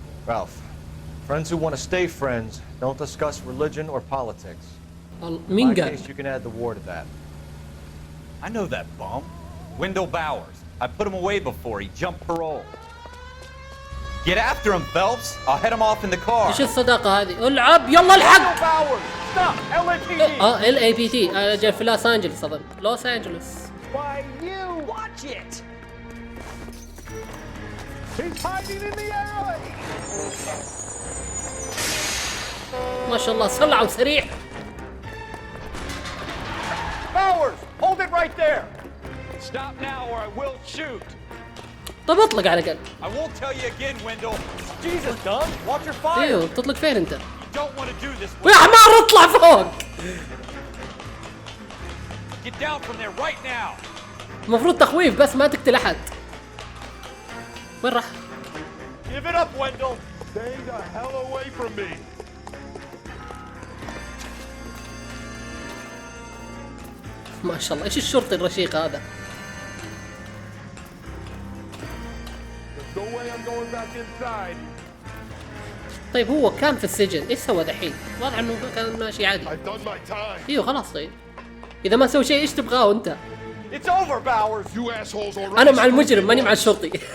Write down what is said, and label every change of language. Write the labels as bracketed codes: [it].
[en] Ralph, friends who want to stay friends don't discuss religion or politics. In my case, you can add the war to that. I know that bum. Wendell Bowers. I put him away before he jumped parole. Get after him, Phelps. I'll head him off in the car. [ar] ايش الصداقة هذه؟ العب يلا الحق. [en] Stop! LAPD! [ar] LAPD اجل في لوس انجلوس اظن. لوس انجلوس. [en] Why you? Watch it! He's hiding in the alley! [ar] ما شاء الله سرع وسريع. [en] Bowers! Hold it right there! Stop now or I will shoot! [ar] طب اطلق على الاقل. [en] I won't tell you again, Wendell. Jesus, Don! Watch your fire! [ar] ايوه تطلق فين انت؟ [en] You don't want to do this. [ar] يا حمار اطلع فوق. [en] Get down from there right now! [ar] المفروض تخويف بس ما تقتل احد. وين راح؟ [en] Give it up, Wendell! Stay the hell away from me! [ar] ما شاء الله ايش الشرطي الرشيق هذا؟ [en] No way I'm going back inside. [ar] طيب هو كان في السجن، ايش سوى دحين؟ واضح انه كان ماشي عادي. [en] I've done my time. [ar] ايوه خلاص طيب. اذا ما سوى شيء ايش تبغاه انت؟ [en] It's over, Bowers. You assholes already. [ar] انا مع المجرم ماني مع الشرطي.